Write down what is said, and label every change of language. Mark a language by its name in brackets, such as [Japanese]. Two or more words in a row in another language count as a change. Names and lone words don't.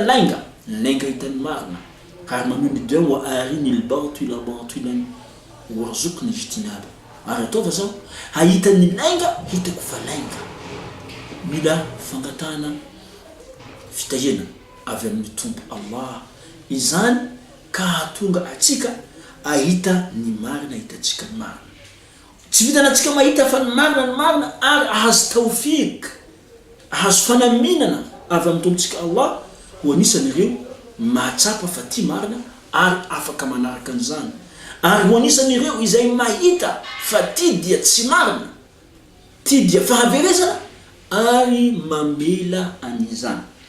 [Malagasy] lainga hitany marina ary manao ny dia [Arabic] وأرني الباطل باطلا وارزقني اجتنابه [Malagasy] ary ataovy zaho hahita ny lainga hitako fa lainga mila fangatana fitahiana avy amin'ny tompo Allah izany ka hatonga atsika ahita ny marina hitatsika ny marina tsy vitanatsika mahita fa ny marina ary ahazo tawfik ahazo fanaminana avy amin'ny tompotsika Allah ho anisan'ireo mahatsapa fa ty marina ary afaka manaraka an'izany ary ho anisan'ireo izay mahita fa ty dia tsy marina ty dia fahaverezana ary mamela an'izany